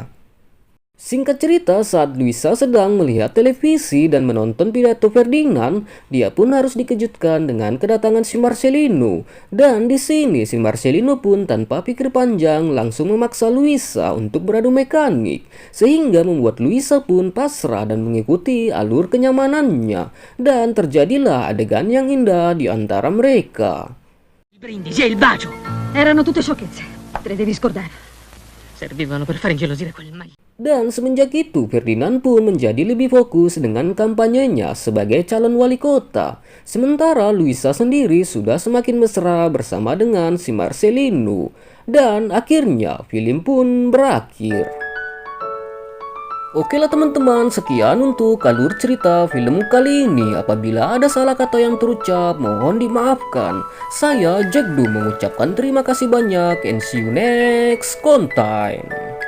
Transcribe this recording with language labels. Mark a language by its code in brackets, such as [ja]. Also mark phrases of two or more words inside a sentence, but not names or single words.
[id] Singkat cerita, saat Luisa sedang melihat televisi dan menonton pidato Ferdinand, dia pun harus dikejutkan dengan kedatangan si Marcelino. Dan di sini si Marcelino pun tanpa pikir panjang langsung memaksa Luisa untuk beradu mekanik, sehingga membuat Luisa pun pasrah dan mengikuti alur kenyamanannya. Dan terjadilah adegan yang indah di antara mereka. [it] Il brindisi e il bacio Erano tutte sciocchezze, te le devi scordare. servivano per far ingelosire quel maglione. [id] Dan semenjak itu Ferdinand pun menjadi lebih fokus dengan kampanyenya sebagai calon wali kota. Sementara Luisa sendiri sudah semakin mesra bersama dengan si Marcelino. Dan akhirnya film pun berakhir. Oke lah teman-teman, sekian untuk alur cerita film kali ini. Apabila ada salah kata yang terucap, mohon dimaafkan. Saya Jack Du mengucapkan terima kasih banyak [en] and see you next content.